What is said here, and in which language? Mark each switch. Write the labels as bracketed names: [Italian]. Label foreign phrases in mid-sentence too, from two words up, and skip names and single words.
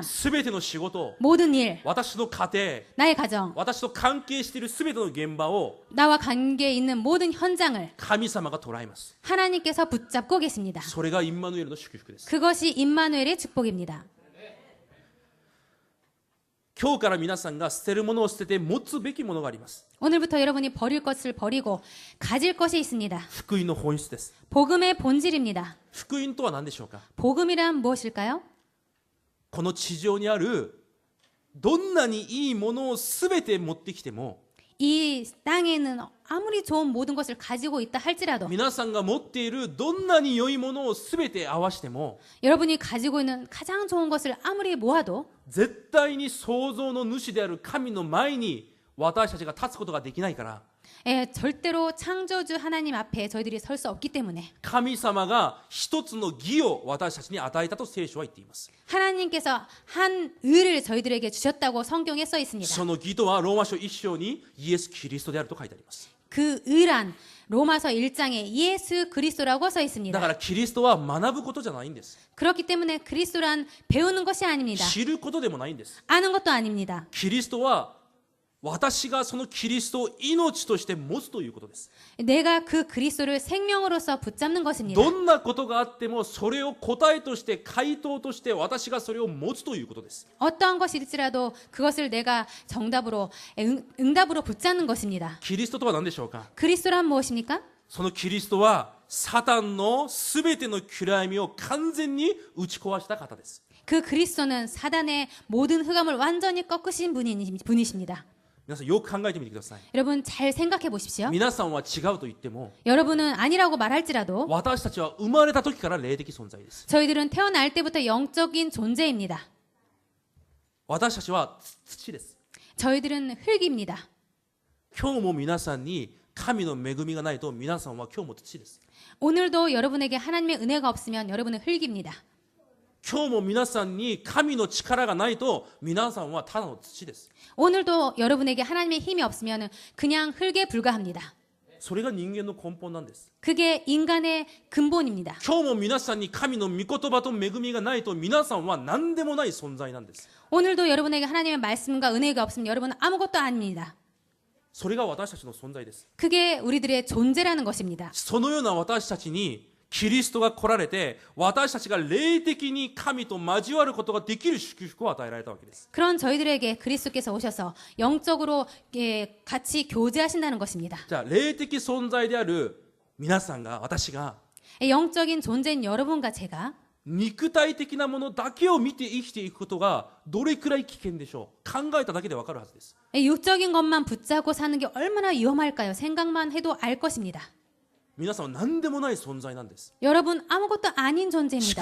[Japanese] すべての仕事 [Korean] 모든 일, [Japanese] 私の家庭 [Korean] 나의 가정, [Japanese] 私と関係しているすべての現場を [Korean] 나와 관계에 있는 모든 현장을 [Japanese] 神様が捉えます。 [Korean] 하나님께서 붙잡고 계십니다. [Japanese] それがインマヌエルの祝福です。 [Korean] 그것이 임마누엘의 축복입니다. [Japanese] 今日から皆さんが捨てるものを捨てて持つべきものがあります。 [Korean] 오늘부터 여러분이 버릴 것을 버리고 가질 것이 있습니다. [Japanese] 福音の本質です。 [Korean] 복음의 본질입니다. [Japanese] 福音とは何でしょうか？ [Korean] 복음이란 무엇일까요? [Japanese] この地上にあるどんなにいいものをすべて持ってきても [Korean] 이 땅에는 아무리 좋은 모든 것을 가지고 있다 할지라도 [Japanese] 皆さんが持っているどんなに良いものをすべて合わせても [Korean] 여러분이 가지고 있는 가장 좋은 것을 아무리 모아도 [Japanese] 絶対に創造の主である神の前に私たちが立つことができないから [Korean] 절대로 창조주 하나님 앞에 저희들이 설 수 없기 때문에 [Japanese] 神様が一つの義を私たちに与えたと聖書は言っています。 [Korean] 하나님께서 한 의를 저희들에게 주셨다고 성경에 써 있습니다. [Japanese] その義とはローマ書1章にイエス・キリストであると書いてあります。 [Korean] 그 의란 로마서 1장에 예수 그리스도라고 써 [Japanese] だ [Korean] 있습니다. [Japanese] からキリストは学ぶことじゃないんです。 [Korean] 그렇기 때문에 그리스도란 배우는 것이 아닙니다. [Japanese] 知ることでもないんです。 [Korean] 아는 것도 아닙니다. [Japanese] キリストは私がそのキリストを命として持つということです。 [Korean] 내가 그 그리스도를 생명으로서 붙잡는 것입니다. [Japanese] どんなことがあってもそれを答えとして回答として私がそれを持つということです。 [Korean] 어떠한 것일지라도 그것을 내가 정답으로 응답으로 붙잡는 것입니다. [Japanese] キリストとは何でしょうか。 [Korean] 그리스도란 무엇입니까? [Japanese] そのキリストはサタンのすべての暗闇を完全に打ち壊した方です。 [Korean] 그 그리스도는 사단의 모든 흑암을 완전히 꺾으신 분이십니다. [Japanese] 皆さんよく考えてみてください。 [Korean] 여러분 잘 생각해 보십시오. [Japanese] 皆さんは違うと言っても [Korean] 여러분은 아니라고 말할지라도 [Japanese] 私たちは生まれた時から霊的存在です。 [Korean] 저희들은 태어날 때부터 영적인 존재입니다. [Japanese] 私たちは土です。 [Korean] 저희들은 흙입니다. [Japanese] 今日も皆さんに神の恵みがないと皆さんは今日も土です。 [Korean] 오늘도 여러분에게 하나님의 은혜가 없으면 여러분은 흙입니다. [Japanese] 今日も皆さんに神の力がないと皆さんはただの土です。 [Korean] 오늘도 여러분에게 하나님의 힘이 없으면 그냥 흙에 불과합니다. [Japanese] それが人間の根本なんです。 [Korean] 그게 인간의 근본입니다. [Japanese] 今日も皆さんに神の御言葉と恵みがないと皆さんは何でもない存在なんです。 [Korean] 오늘도 여러분에게 하나님의 말씀과 은혜가 없으면 여러분은 아무것도 아닙니다. [Japanese] それが私たちの存在です。 [Korean] 그게 우리들의 존재라는 것입니다. [Japanese] そのような私たちにキリストが来られて私たちが霊的に神と交わることができる祝福を与えられたわけです。 [Korean] 그런 저희들에게 그리스도께서 오셔서 영적으로 같이 교제하신다는 것입니다. [Japanese] じゃあ霊的存在である皆さんが私が [Korean] 영적인 존재인 여러분과 제가 [Japanese] 肉体的なものだけを見て生きていくことがどれくらい危険でしょう。考えただけでわかるはずです。 [Korean] 육적인 것만 붙잡고 사는 게 얼마나 위험할까요? 생각만 해도 알 것입니다. [Japanese] 皆さんは何でもない存在なんです。 [Korean] 여러분 아무것도 아닌 [Japanese] し [Korean] 존재입니다.